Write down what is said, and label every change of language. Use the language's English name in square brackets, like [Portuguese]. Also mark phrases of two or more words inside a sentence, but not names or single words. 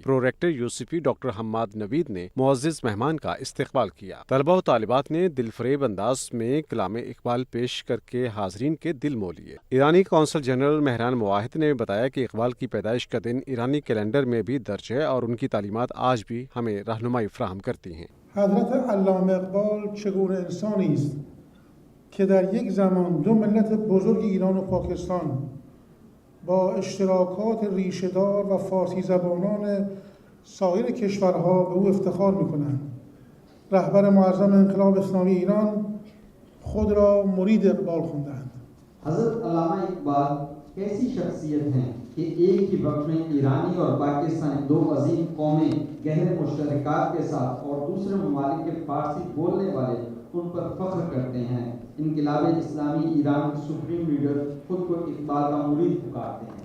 [Urdu] پروریکٹر یوسفی ڈاکٹر حماد نوید نے معزز مہمان کا استقبال کیا۔ طلبہ و طالبات نے دل فریب انداز میں کلام اقبال پیش کر کے حاضرین کے دل مو لیے۔ ایرانی قونصل جنرل مہران محدفر نے بتایا کہ اقبال کی پیدائش کا دن ایرانی کیلنڈر میں بھی درج ہے اور ان کی تعلیمات آج بھی ہمیں رہنمائی فراہم کرتی ہیں۔ [Persian] حضرت علامه اقبال چگونه انسانی است که در یک زمان دو ملت بزرگ ایران و پاکستان با اشتراکات ریشه‌دار و فارسی زبانان سایر کشورها به او افتخار می‌کنند. رهبر معظم انقلاب اسلامی ایران خود را مرید اقبال خواندند. [Urdu] حضرت علامہ اقبال ایسی شخصیت ہیں کہ ایک ہی وقت میں ایرانی اور پاکستانی دو عظیم قومیں گہرے مشترکات کے ساتھ اور دوسرے ممالک کے فارسی بولنے والے ان پر فخر کرتے ہیں۔ انقلاب اسلامی ایران کے سپریم لیڈر خود کو اقبال کا مرید پکارتے ہیں۔